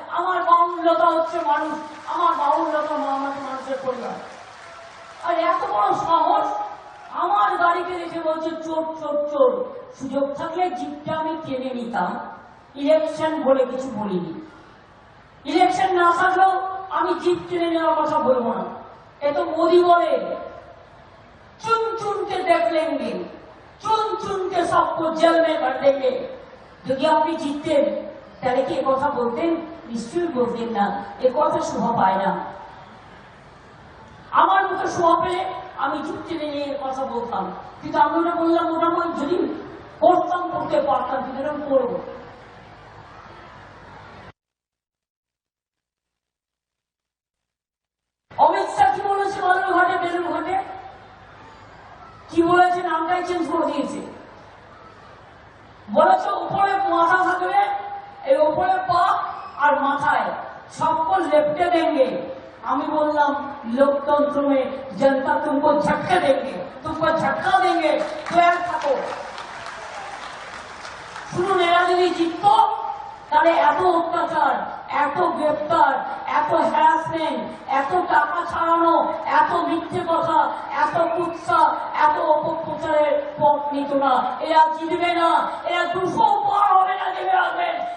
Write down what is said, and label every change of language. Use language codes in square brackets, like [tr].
[bn] আমার বাহুল্যতা হচ্ছে মানুষ, আমার বাহুল্যতা আমাদের মানুষের পরিবার। আর এত বড় সাহস, আমার গাড়িকে দেখে বলছে চোর চোর চোর। সুযোগ থাকলে জিপটা আমি টেনে নিতাম, ইলেকশন বলে কিছু বলিনি। ইলেকশন না থাকলেও আমি জিপ টেনে নেওয়ার কথা বলবো না। এ তো মোদি বলে [hi] चुन चुन के देख लेंगे, चुन चुन के सबको जेल में भर देंगे। [bn] যদি আপনি জিততেন তাহলে কি কথা বলতেন? নিশ্চয়ই বলতেন না, এ কথা শোভা পায় না। আমার মতো শোভা পেলে আমি জিততে নিয়ে কথা বলতাম, কিন্তু আমি ওটা বললাম মোটামুটি যদি করতাম, করতে পারতাম, কিন্তু এরকম করবো। অমিত শাহ কি বলেছে বালুরঘাটে, বেলুরঘাটে কি বলেছে? নামটাই চেঞ্জ করে দিয়েছে। বলেছে উপরে মাথা থাকবে, এই উপরে পা আর মাথায় [hi] सबको लेपटे देंगे। [bn] আমি বললাম [hi] लोकतंत्र में जनता तुमको झटके देंगे, तुमको झटका देंगे, तैयार থাকো। [bn] শুনুন, এরা যদি জিততো তাহলে এত অত্যাচার, এত গ্রেপ্তার, এত হ্যারাসমেন্ট, এত টাকা ছাড়ানো, এত মিথ্যে কথা, এত কুৎসা, এত অপপ্রচারের পথ নিত না। এরা জিতবে না, এরা 200 পার হবে না দেবে আসবেন।